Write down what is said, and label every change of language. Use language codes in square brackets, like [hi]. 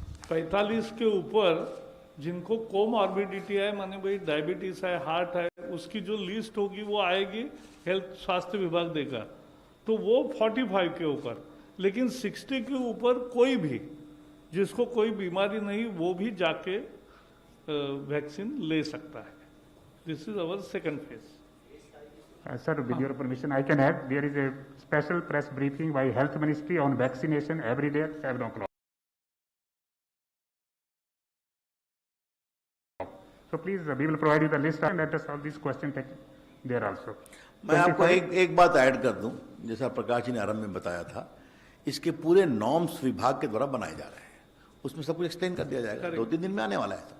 [hi] 45 के ऊपर जिनको कोमॉर्बिडिटी है, माने भाई डायबिटीज है, हार्ट है, उसकी जो लिस्ट होगी वो आएगी, हेल्थ स्वास्थ्य विभाग देगा, तो वो 45 के ऊपर। लेकिन 60 के ऊपर कोई भी जिसको कोई बीमारी नहीं, वो भी जाके वैक्सीन ले सकता है। [en] This is our second phase. sir, with your permission, I can add, there is a special press briefing by Health Ministry on vaccination every day at 7 o'clock. So please, we will provide you the list and let us solve this question there also. [hi] मैं आपको 25 एक बात add कर दूं, जैसा प्रकाश जी ने आरंभ में बताया था, इसके पूरे नॉर्म्स विभाग के द्वारा बनाए जा रहे हैं, उसमें सब कुछ एक्सप्लेन कर दिया जाएगा, 2-3 दिन में आने वाला है।